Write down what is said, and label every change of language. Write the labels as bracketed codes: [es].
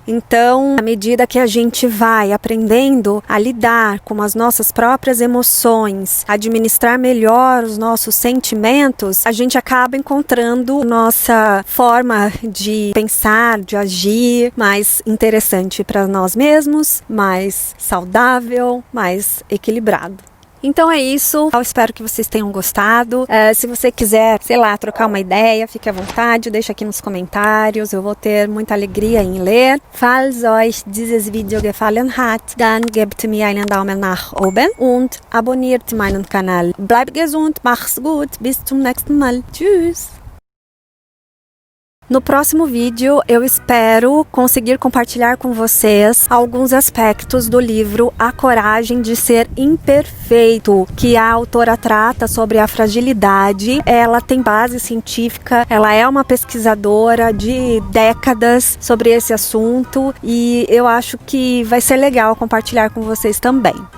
[pt] Então, à medida que a gente vai aprendendo a lidar com as nossas próprias emoções, administrar melhor os nossos sentimentos, a gente acaba encontrando nossa forma de pensar, de agir mais interessante para nós mesmos, mais saudável, mais equilibrado. Então é isso, eu espero que vocês tenham gostado. Se você quiser, sei lá, trocar uma ideia, fique à vontade, deixa aqui nos comentários, eu vou ter muita alegria em ler. [de] Falls euch dieses Video gefallen hat, dann gebt mir einen Daumen nach oben und abonniert meinen Kanal. Bleib gesund, mach's gut, bis zum nächsten Mal. Tschüss! [pt] No próximo vídeo, eu espero conseguir compartilhar com vocês alguns aspectos do livro A Coragem de Ser Imperfeito, que a autora trata sobre a fragilidade. Ela tem base científica, ela é uma pesquisadora de décadas sobre esse assunto e eu acho que vai ser legal compartilhar com vocês também.